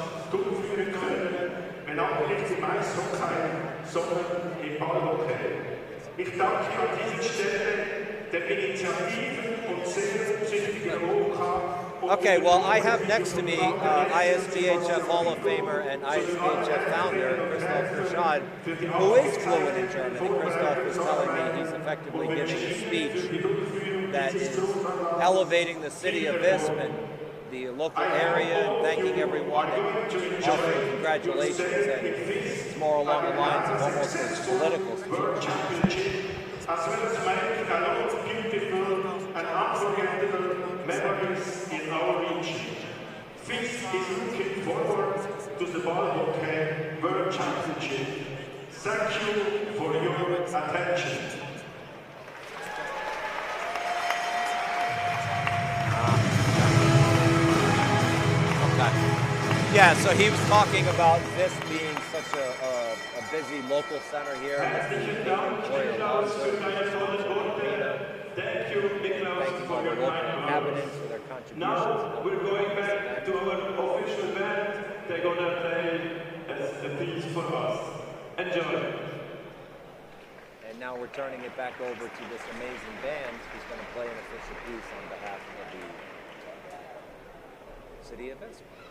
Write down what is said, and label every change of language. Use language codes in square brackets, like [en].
[de] durchführen können, wenn auch nicht im Eishockey, sondern im Ballhockey. Ich danke an dieser Stelle der Initiativen und sehr umsichtigen OK. [en] Okay, well, I have next to me ISBHF Hall of Famer and ISBHF founder, Christoph Rashad, who is fluent in German. And Christoph is telling me he's effectively giving a speech that is elevating the city of Visp and the local area and thanking everyone and offering congratulations, and it's more along the lines of almost a political speech. As well as making a lot of beautiful and unforgettable memories in our region. Visp is looking forward to the Ball Hockey World Championship. Thank you for your attention. Yeah, so he was talking about this being such a busy local center here. [de] Herzlichen Dank, Niklaus, für deine tollen Worte. [en] Thank you, Niklaus, for your kind words. Now we're going back to our official band. They're gonna play a piece for us. Enjoy. And now we're turning it back over to this amazing band who's going to play an official piece on behalf of the city of Visp.